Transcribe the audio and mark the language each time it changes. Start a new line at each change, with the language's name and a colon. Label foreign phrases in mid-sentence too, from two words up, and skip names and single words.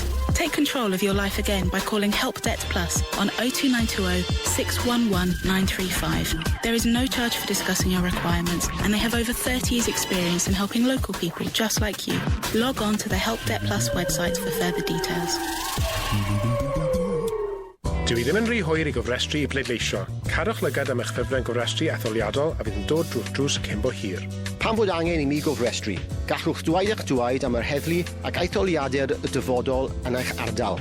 English: Take control of your life again by calling Help Debt Plus on 02920 611 935. There is no charge for discussing your requirements, and they have over 30 years' experience in helping local people just like you. Log on to the Help Debt Plus website for further details.
Welsh: Dwi ddim yn rhy hwyr I gofrestru I bleidleisio. Cadwch lygad am eich ffurflen gofrestru etholiadol a fydd yn dod drwy'ch drws cyn bo hir. Pam fod angen I mi gofrestru? Gallwch dweud eich dweud am yr heddlu ac etholiadau'r dyfodol yn eich ardal.